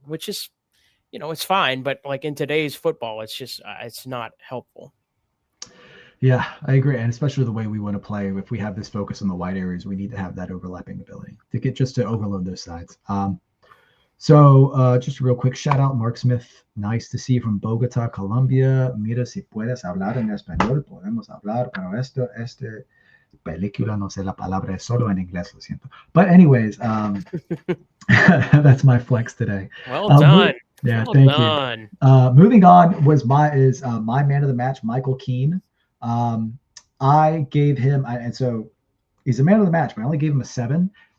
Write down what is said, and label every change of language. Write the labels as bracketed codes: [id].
[en] Which is, it's fine, but like in today's football, it's just it's not helpful. Yeah, I agree, and especially the way we want to play. If we have this focus on the wide areas, we need to have that overlapping ability to overload those sides. So just a real quick shout out, Mark Smith. Nice to see you from Bogota, Colombia. [es] Mira, si puedes hablar en español, podemos hablar, pero este película no sé la palabra, es solo en inglés, lo siento. [en] But anyways, that's my flex today. Well done. Yeah, well thank done. you. Moving on was my man of the match, Michael Keane. I gave him, and so he's a man of the match, but I only gave him a 7.